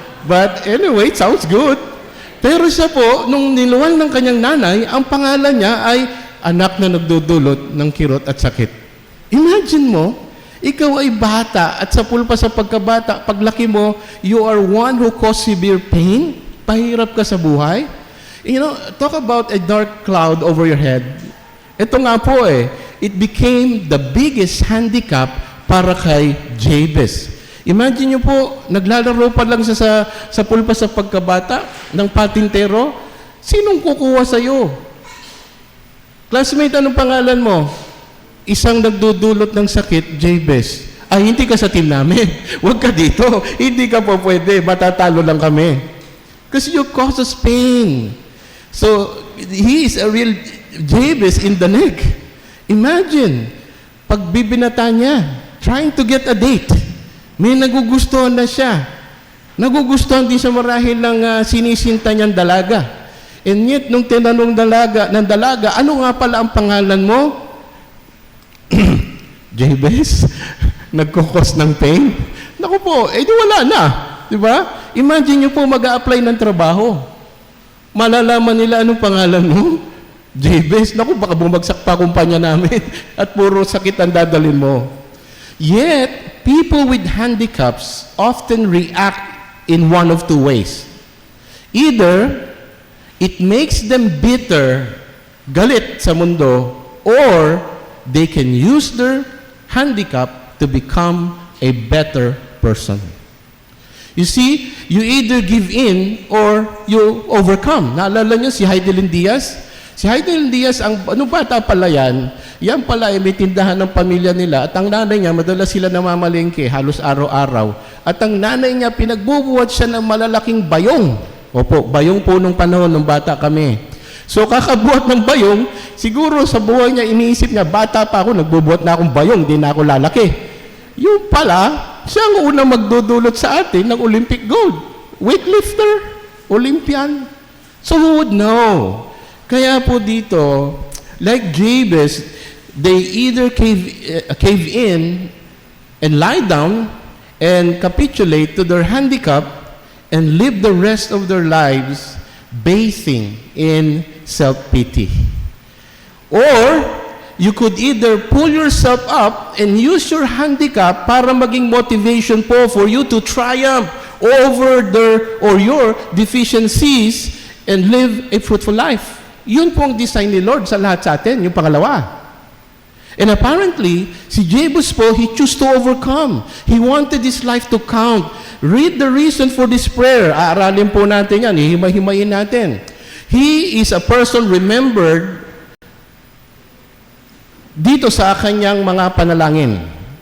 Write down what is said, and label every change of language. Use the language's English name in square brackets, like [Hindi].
[English] But anyway, it sounds good. [Filipino] Pero siya po, nung niluwal ng kanyang nanay, ang pangalan niya ay anak na nagdudulot ng kirot at sakit. Imagine mo, ikaw ay bata at sa pulpa sa pagkabata, paglaki mo, [English] you are one who cause severe pain, [Filipino] pahirap ka sa buhay. [English] Talk about a dark cloud over your head. [Filipino] Ito nga po [English] it became the biggest handicap [Filipino] para kay Jabez. Imagine nyo po, naglalaro pa lang siya sa pulpa sa pagkabata ng patintero. Sinong kukuha sa'yo? Classmate, anong pangalan mo? Isang nagdudulot ng sakit, Jabez. Ay, hindi ka sa team namin. Huwag ka dito. Hindi ka po pwede. Matatalo lang kami. [English] Because you causes pain. So, he is a real Jabez in the neck. Imagine, [Filipino] pagbibinata niya, [English] trying to get a date. [Filipino] May nagugustuhan na siya. Nagugustuhan din siya marahil ng sinisinta niyang dalaga. And yet, nung tinanong ng dalaga, ano nga pala ang pangalan mo? Jabez? Nagkukos ng pain? Naku po, di wala na. Diba? Imagine niyo po mag-a-apply ng trabaho. Malalaman nila anong pangalan mo? Jabez. Naku, baka bumagsak pa kumpanya namin at puro sakit ang dadalhin mo. [English] Yet, people with handicaps often react in one of two ways. Either, it makes them bitter, [Filipino] galit sa mundo, [English] or they can use their handicap to become a better person. You see, you either give in or you overcome. [Filipino] Naalala niyo si Heidelin Diaz? Si Heidelin Diaz, bata pala yan pala ay may tindahan ng pamilya nila at ang nanay niya, madalas sila namamalengke, halos araw-araw. At ang nanay niya, pinagbubuhat siya ng malalaking bayong. Opo, bayong po nung panahon ng bata kami. So kakabuhat ng bayong, siguro sa buhay niya, iniisip niya, bata pa ako, nagbubuhat na akong bayong, di na ako lalaki. Yung pala, siya ang unang magdudulot sa atin ng Olympic gold. [English] Weightlifter, Olympian. So who would know? [Filipino] Kaya po dito, [English] like Jabez, they either cave in and lie down and capitulate to their handicap and live the rest of their lives bathing in self-pity. Or, you could either pull yourself up and use your handicap [Filipino] para maging motivation po [English] for you to triumph over your deficiencies and live a fruitful life. [Filipino] Yun po ang design ni Lord sa lahat sa atin, yung pangalawa. [English] And apparently, si Jabez po, he chose to overcome. He wanted his life to count. Read the reason for this prayer. [Filipino] Aaralin po natin yan, hihimay-himayin natin. [English] He is a person remembered [Filipino] dito sa kanyang mga panalangin.